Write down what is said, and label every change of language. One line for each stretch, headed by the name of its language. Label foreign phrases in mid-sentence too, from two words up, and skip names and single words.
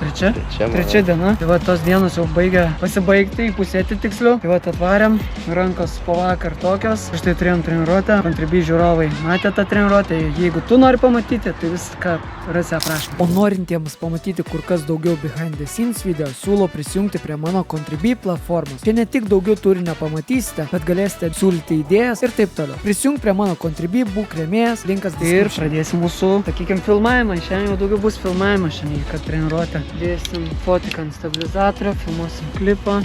Lithuanian: Trečia diena. Tai va, tos dienos jau pasibaigti, įpusėti tiksliau. Tai va, atvarėm. Rankos po vakar tokios. Štai turėjom treniruotę. Contribui žiūrovai matė tą treniruotę. Jeigu tu nori pamatyti, tai viską rasi aprašymą. O norintiems pamatyti kur kas daugiau
English: behind the scenes video,
Lithuanian: siūlau prisijungti prie mano Contribui platformos. Čia ne tik daugiau turinio pamatysite, bet galėsite siūlyti idėjas ir taip toliau. Prisijunk prie mano Contribui, būk rėmėjas, linkas ir pradėsim mūsų, sakykim, filmavimą. Šiandien jau daugiau bus filmavimą šiandien, kad treniruotę. Dėsim fotiką ant stabilizatorių, filmuosim klipą.